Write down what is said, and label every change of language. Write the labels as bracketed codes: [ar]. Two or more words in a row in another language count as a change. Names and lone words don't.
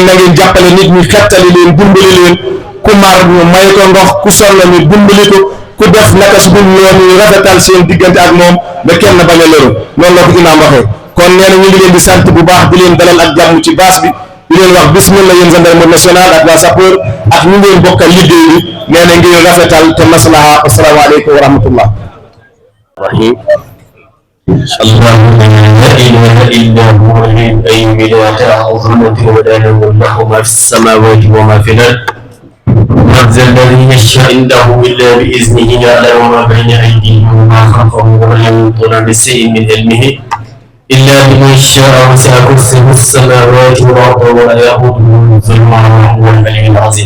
[wo] na ngeen jàppale nit ñi xettali leen dimbali leen ku mar ñu may ko ndox ku sonn ñu dimbali ko ku def naka su dul noonu ñu rafetal seen diggante ak moom ba kenn bañ a loru loolu la ko imaam waxee kon nee na ñu ngi leen di sant bu baax di leen dalal ak jàmm ci baas bi di leen wax bismillah yéen [fr] gendarmerie nationale [wo] ak waa sapeur ak ñu ngeen bokkal liggéey bi nee na ngeen rafetal te maslaha. [ar] السلام عليكم ورحمة الله. rahim. اللهم لا إله إلا هو الحي لا تأخذه سنة ولا نوم له ما في السماوات وما في الأرض من ذا الذي يشفع عنده إلا بإذنه يعلم ما بين أيديهم وما خلفهم ولا يحيطون بشيء من علمه إلا بما شاء وسع كرسيه السماوات والأرض ولا يئوده حفظهما وهو العلي العظيم.